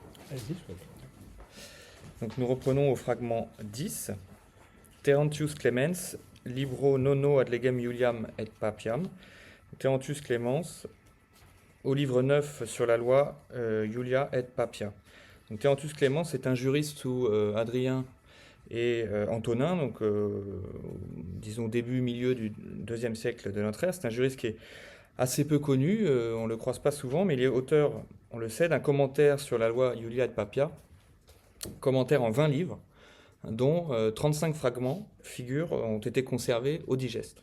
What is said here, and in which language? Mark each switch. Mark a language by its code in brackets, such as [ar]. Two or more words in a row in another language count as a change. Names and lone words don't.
[fr] Allez-y, je Donc nous reprenons au fragment 10. [la] Terentius Clemens, libro nono ad legem Iuliam et papiam. [fr] Terentius Clemens, au livre 9 sur la loi Iulia et Papia. Donc Terentius Clemens est un juriste sous Adrien et Antonin, donc disons début, milieu du IIe siècle de notre ère. C'est un juriste qui est assez peu connu, on ne le croise pas souvent, mais il est auteur, on le sait, d'un commentaire sur la loi Iulia et Papia, commentaire en 20 livres, dont 35 fragments ont été conservés au digeste.